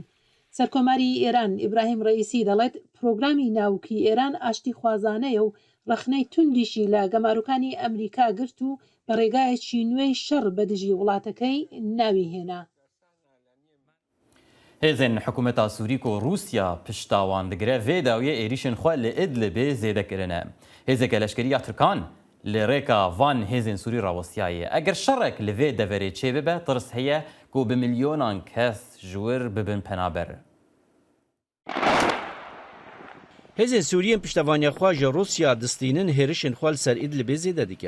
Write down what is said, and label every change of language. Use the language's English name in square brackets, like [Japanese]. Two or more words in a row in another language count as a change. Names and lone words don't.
[Central Kurdish] سەرکۆماری ئێران ئیبراهیم ڕئیسی دەڵێت پرۆگرامی ناوکی ئێران ئاشتی خوازانەیە و ڕخنەی توندیشی لە گەماروکانی ئەمریکا گرت و بە ڕێگایەکی نوێی شەڕ بەدژی وڵاتەکەی ناوی هێنا. [Kurdish] هێزن حکوومەتا سووریک و رووسیا پشتاوان دەگرێ vê dawiyê êrişên xwe li Idlibê zêdekirine. Hêzeke leşkeriya Tirkan li rêka van hêzên Sûrî rawestiyaye. Eger şerek li vê deverê çê bibe tirs heye ku bi milyonan kes ji wir bibin penaber. Hêzên Sûriyên piştevaniya xwe ji Rûsya distînin hêrişên xwe li ser Idlibê zêde dike.